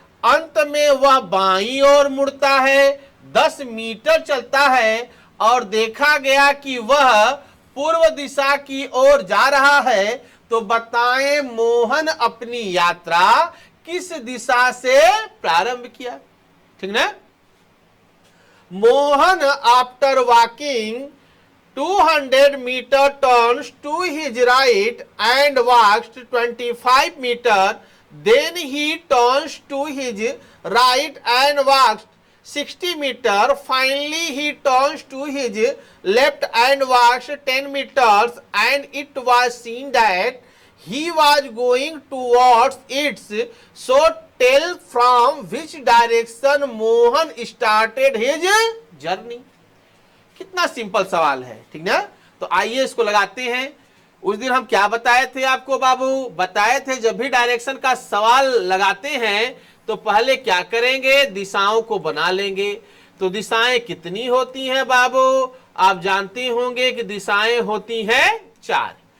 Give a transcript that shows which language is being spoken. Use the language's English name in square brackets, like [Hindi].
[Hindi] अंत में वह बाईं ओर मुड़ता है, 10 मीटर चलता है और देखा गया कि वह पूर्व दिशा की ओर जा रहा है। तो बताएं मोहन अपनी यात्रा किस दिशा से प्रारंभ किया। ठीक ना? [English] Mohan after walking 200 meter turns to his right and walks 25 meter. Then he turns to his right and walks 60 meter. Finally he turns to his left and walks 10 meters, and it was seen that he was going towards it. So tell from which direction Mohan started his journey. [Hindi] कितना simple सवाल है, ठीक ना? तो आइए इसको लगाते हैं। उस दिन हम क्या बताए थे आपको बाबू? बताए थे जब भी डायरेक्शन का सवाल लगाते हैं तो पहले क्या करेंगे, दिशाओं को बना लेंगे। तो दिशाएं कितनी होती हैं बाबू? आप जानते होंगे कि दिशाएं होती हैं 4।